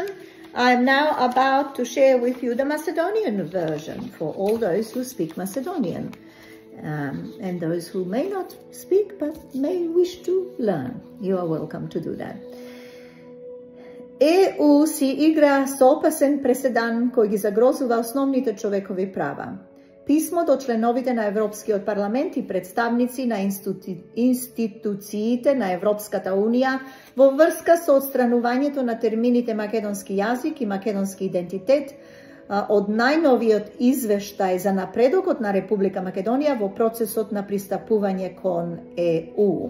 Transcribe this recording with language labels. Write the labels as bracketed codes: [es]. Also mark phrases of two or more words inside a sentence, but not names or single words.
[en] I am now about to share with you the Macedonian version for all those who speak Macedonian. And those who may not speak but may wish to learn. You are welcome to do that. [mk] EU си игра с опасен преседан кој ги загрозува основните човекови права. Писмо до членовите на Европскиот парламент и представници на институциите на Европската унија во врска со отстранувањето на термините македонски јазик и македонски идентитет од најновиот извештај за напредокот на Република Македонија во процесот на пристапување кон ЕУ.